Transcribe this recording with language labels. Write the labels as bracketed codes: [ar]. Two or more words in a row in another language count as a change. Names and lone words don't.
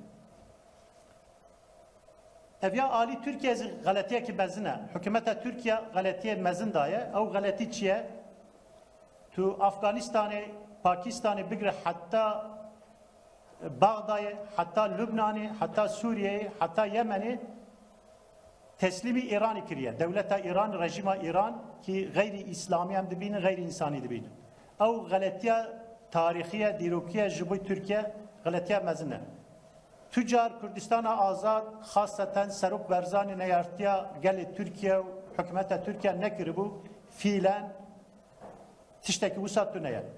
[ku] ئەڤیا ئالی تورکیەزی غەلەتیەکی مەزنە حکومەتە تورکیا غەلەتیە مەزندایە ئەو غەلەتی چییە؟ تو ئەفغانیستانê پاکیستانê بگرە حتا باغدایê حتا لوبنانê حتا سووریeyê حتا yemenê teslîmî İranî kiriye dewleta İran rejima İran ki gayri İslami hem dibînin gayri insani dibînin ew غەلەتیya tarixiye dîrokiye ji bo Tirkiye غەلەتیya mezin e. Tüccar Kurdistana azad xaseten serok berzanî neyartiya gelê Tirkiye û hikûmeta Tirkiye nekiribû fiilen tiştekî wisa tune ye.